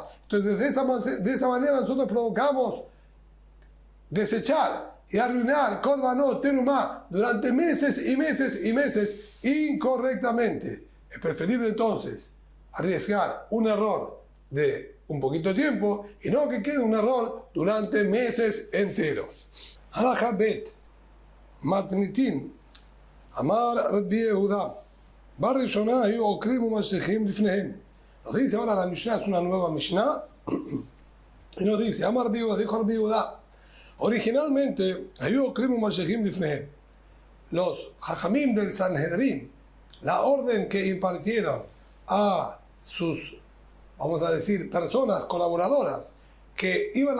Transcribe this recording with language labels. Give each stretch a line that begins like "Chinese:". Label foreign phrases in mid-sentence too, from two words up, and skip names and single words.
Spanish: Entonces, de esa manera nosotros provocamos desechar y arruinar
Hebrew: קורבנות, תרומה,
Spanish: durante meses y meses y meses incorrectamente. Es preferible entonces arriesgar un error de un poquito de tiempo y no que quede un error durante meses enteros.
Hebrew: הלכה ב מתניתין אמר רבי יהודה בראשונה היו עוקרים ומשכים לפניהם.
Spanish: Nos dice ahora la Mishnah, es una nueva Mishnah, y nos dice,
Hebrew: אמר רבי יהודה,
Spanish: dijo Rabbi Yehuda,
Hebrew: originalmente היו עוקרים ומשכים לפניהם.
Spanish: Los Jajamim del Sanhedrin, la orden que impartieron a sus, vamos a decir, personas colaboradoras que iban